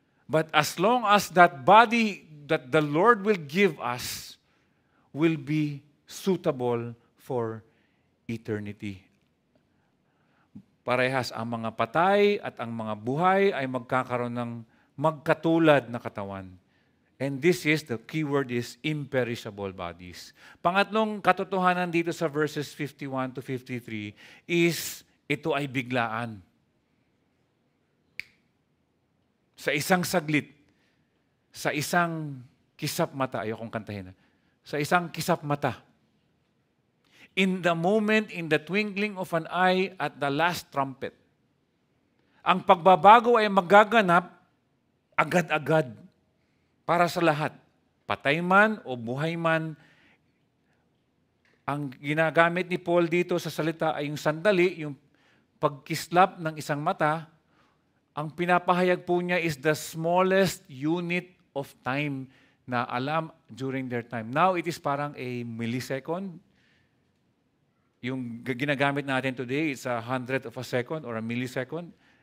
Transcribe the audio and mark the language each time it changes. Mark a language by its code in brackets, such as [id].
[en] But as long as that body that the Lord will give us will be suitable for eternity. [tl] Parehas ang mga patay at ang mga buhay ay magkakaroon ng magkatulad na katawan. [en] And this is, the keyword is imperishable bodies. [tl] Pangatlong katotohanan dito sa verses 51 to 53 is ito ay biglaan. Sa isang saglit, sa isang kisap mata, ayokong kantahin, sa isang kisap mata, [en] in the moment, in the twinkling of an eye, at the last trumpet, [tl] ang pagbabago ay magaganap agad-agad para sa lahat. Patay man o buhay man, ang ginagamit ni Paul dito sa salita ay yung sandali, yung pagkislap ng isang mata. Ang pinapahayag po niya is [en] the smallest unit of time [tl] na alam [en] during their time. Now, it is parang a millisecond. [tl] Yung ginagamit natin [en] today, it's 100th of a second or a millisecond.